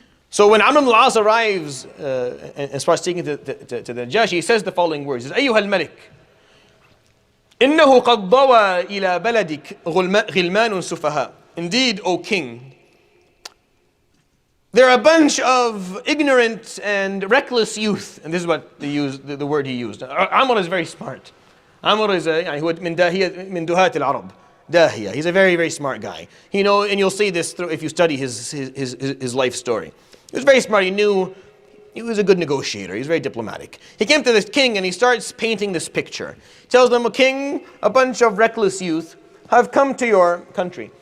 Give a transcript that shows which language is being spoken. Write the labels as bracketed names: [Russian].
[English] So when Amr ibn al-As arrives and starts speaking to the Najashi, he says the following words. He says, [Arabic] أيها الملك إنه قد ضوى إلى بلدك غلمان سفهاء. [English] Indeed, O king, there are a bunch of ignorant and reckless youth. And this is what the word he used. Amr is very smart. Amr is [Arabic] من دهاة العرب. [English] Dahiya. He's a very, very smart guy. And you'll see this if you study his life story. He was very smart. He was a good negotiator. He was very diplomatic. He came to this king and he starts painting this picture. He tells them, king, a bunch of reckless youth have come to your country.